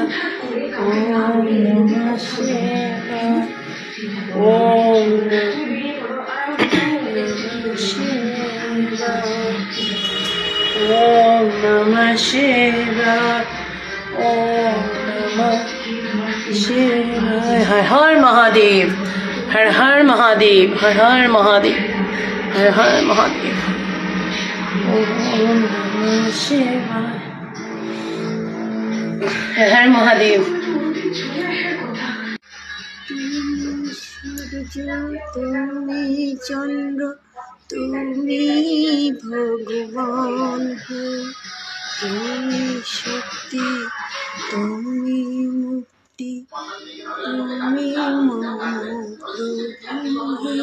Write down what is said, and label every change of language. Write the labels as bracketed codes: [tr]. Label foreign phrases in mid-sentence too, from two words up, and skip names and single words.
[sa] ওম নমঃ শিবায়। ওম নমঃ শিবায়। ওম নমঃ শিবায়। হর হর মহাদেব, হর হর মহাদেব, হর হর মহাদেব, হর হর মহাদেব। ওম নমঃ শিবায়। হর হর মহাদেব। [bn] তুমি চন্দ্র, তুমি ভগবান হো, তুমি শক্তি, তুমি মুক্তি, তুমি প্রভু হে।